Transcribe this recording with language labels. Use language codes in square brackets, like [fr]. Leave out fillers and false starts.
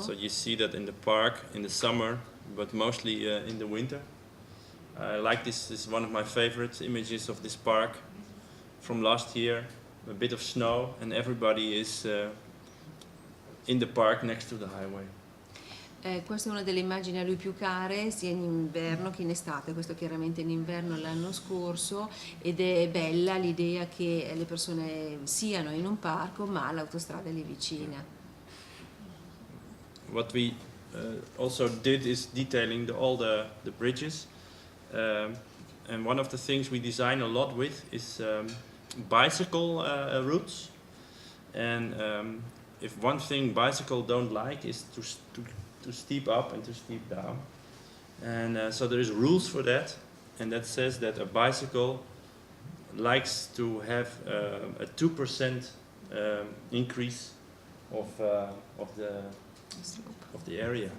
[en] So you see that in the park in the summer, but mostly in the winter. I like this is one of my favorite images of this park. from last year, a bit of snow, and everybody is in the park next to the highway. [it] Questa è una delle immagini a lui più care, sia in inverno che in estate, questo chiaramente in inverno l'anno scorso, ed è bella l'idea che le persone siano in un parco ma l'autostrada è lì vicina. [en] What we also did is detailing all the bridges, and one of the things we design a lot with is bicycle routes, and if one thing bicycle don't like is to steep up and to steep down, and so there is rules for that, and that says that a bicycle likes to have a 2% increase of the area.